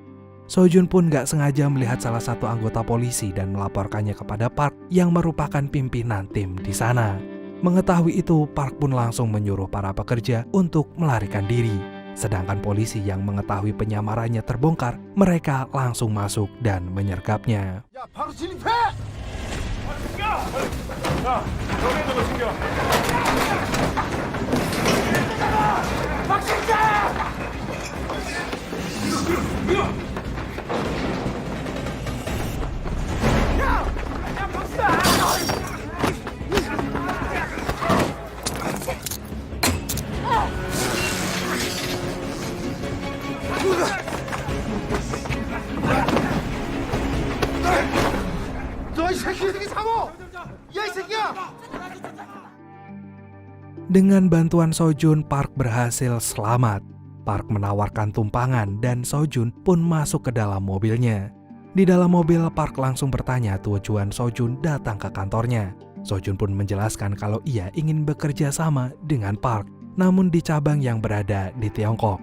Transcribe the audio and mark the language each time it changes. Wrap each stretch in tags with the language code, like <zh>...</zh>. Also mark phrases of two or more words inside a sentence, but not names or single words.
<id>Sojun pun gak sengaja melihat salah satu anggota polisi dan melaporkannya kepada Park yang merupakan pimpinan tim di sana. Mengetahui itu, Park pun langsung menyuruh para pekerja untuk melarikan diri. Sedangkan polisi yang mengetahui penyamarannya terbongkar, mereka langsung masuk dan menyergapnya.</id> <ko>야, 바로 진입해! 너 이 새끼 사고! 야 이 새끼야!</ko> <id>Dengan bantuan Sojun, Park berhasil selamat. Park menawarkan tumpangan dan Sojun pun masuk ke dalam mobilnya. Di dalam mobil, Park langsung bertanya tujuan Sojun datang ke kantornya. Sojun pun menjelaskan kalau ia ingin bekerja sama dengan Park, namun di cabang yang berada di Tiongkok.</id>